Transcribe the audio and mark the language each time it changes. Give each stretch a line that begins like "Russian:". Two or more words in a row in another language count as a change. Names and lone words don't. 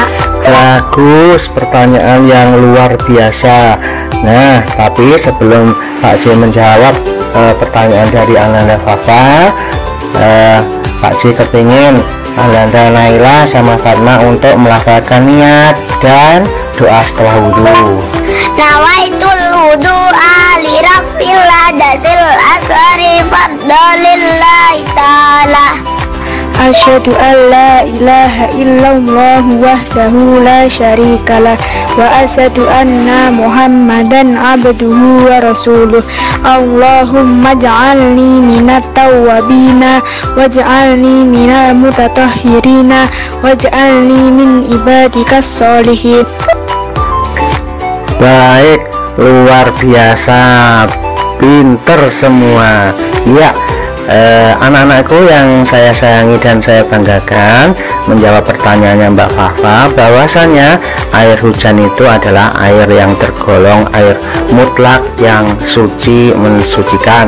Indonesian: Bagus, pertanyaan yang luar biasa. Nah, tapi sebelum Pak J menjawab pertanyaan dari Ananda Fafa, Pak J kepingin Ananda Naila sama Fatma untuk melafalkan niat dan doa setelah wudhu.
Arabic: نويت الوضوء لرفع الحدث الأصغر فرضا لله تعالى. أشهد أن لا إله إلا الله وحده لا شريك له وأشهد أن محمدا عبده ورسوله. اللهم اجعلني من التوابين واجعلني من المتطهرين واجعلني من عبادك الصالحين.
Indonesian: Baik, luar biasa, pinter semua. Ya, anak-anakku yang saya sayangi dan saya banggakan, menjawab pertanyaannya Mbak Fafa, bahwasannya air hujan itu adalah air yang tergolong air mutlak yang suci, mensucikan.